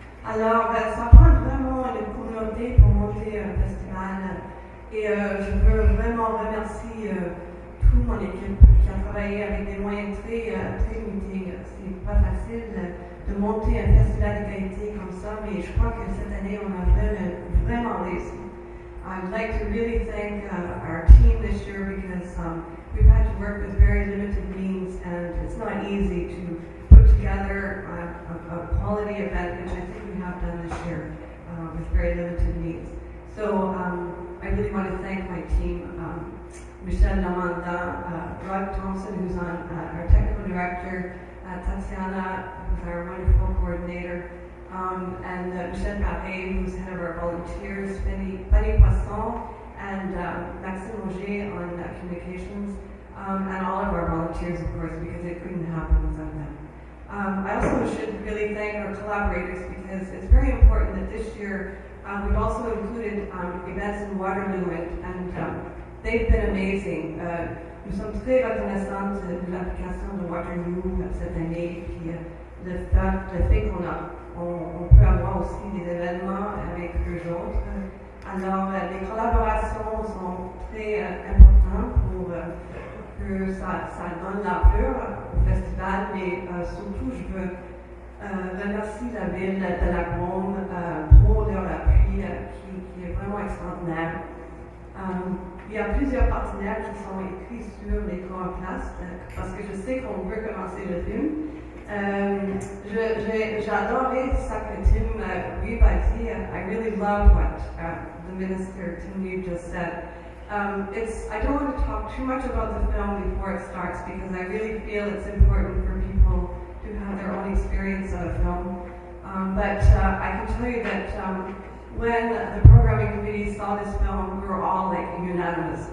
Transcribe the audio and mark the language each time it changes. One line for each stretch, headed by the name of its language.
French: Alors, ça prend vraiment une communauté pour monter un festival. Et je veux vraiment remercier toute mon équipe qui a travaillé avec des moyens très limités. C'est pas facile de monter un festival de qualité comme ça, mais je crois que cette année, on a vraiment réussi.
English: I'd like to really thank our team this year because we've had to work with very limited means and it's not easy to put together a quality event, which I think we have done this year with very limited means. So I really want to thank my team, Michelle Lamanda, Rod Thompson, who's on our technical director, Tatiana, who's our wonderful coordinator, and Michelle Paré, who's head of our volunteers, Fanny Poisson, and Maxime Auger on communications, and all of our volunteers, of course, because it couldn't happen without them. I also should really thank our collaborators because it's very important that this year we've also included events in Waterloo, and they've been amazing.
French: Nous sommes très reconnaissantes de l'application de Waterloo cette année, puis le fait qu'on peut avoir aussi des événements avec eux autres. Alors, les collaborations sont très importantes pour que ça donne l'ampleur au festival, mais surtout, je veux remercier la ville de la Drôme pour leur appui qui est vraiment extraordinaire. Il y a plusieurs partenaires qui sont écrits sur l'écran en place parce que je sais qu'on veut commencer le film. J'ai adoré ça que Tim Reeve a dit.
English: I really love what the minister Tim Reeve just said. I don't want to talk too much about the film before it starts because I really feel it's important for people to have their own experience of a film. But I can tell you that when the programming committee saw this film, we were all like unanimous.